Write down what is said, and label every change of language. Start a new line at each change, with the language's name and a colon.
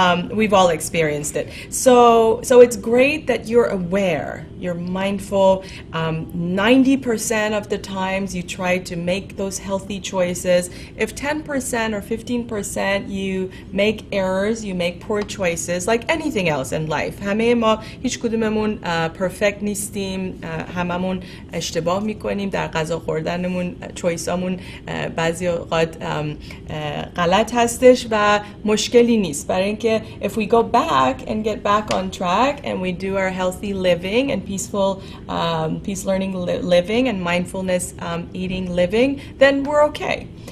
English: We've all experienced it. So it's great that you're aware. You're mindful. 90% of the times you try to make those healthy choices. If 10% or 15% you make errors, you make poor choices, like anything else in life.
Persian: همه ما هیچ کدوممون perfect نیستیم. هممون اشتباه میکنیم در غذا خوردنمون، چویسامون بعضی اوقات غلط هستش و مشکلی نیست، برای اینکه
English: if we go back and get back on track and we do our healthy living and peaceful peace learning living and mindfulness eating living, then we're okay.